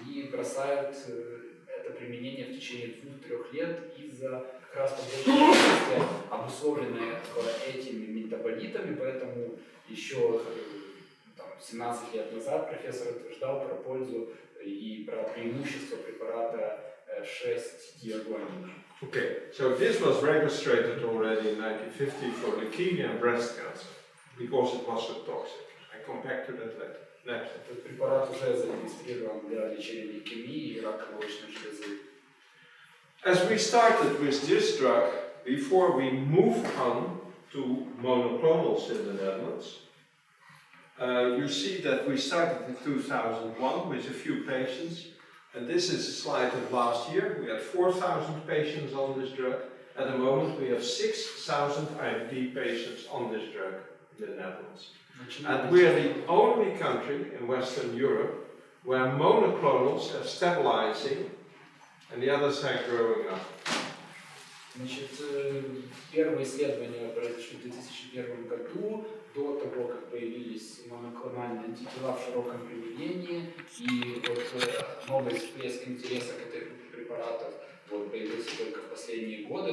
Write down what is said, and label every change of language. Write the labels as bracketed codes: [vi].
[ru] бросают это применение в течение 2-3 лет из-за как раз побочного действия, обусловленные этими метаболитами, поэтому еще 17 лет назад профессор утверждал про пользу и про преимущество препарата 6 тиогуанина. [en] Okay, so this was registered already in 1950 for leukemia and breast cancer because it was so toxic. I come back to that later. Next. [ru] Этот препарат уже зарегистрирован для лечения лейкемии и рака молочной железы. [en] As we started with this drug, before we moved on to monoclonals in the Netherlands, you see that we started in 2001 with a few patients, and this is a slide of last year. We had 4,000 patients on this drug. At the moment, we have 6,000 IBD patients on this drug in the Netherlands. And we are the only country in Western Europe where monoclonals are stabilizing and the others are growing up. [ru] Значит, первые исследования произошли в 2001 году, до того, как появились моноклональные антитела в широком применении, и вот новый всплеск интереса к этой группе препаратов вот, появился только в последние годы.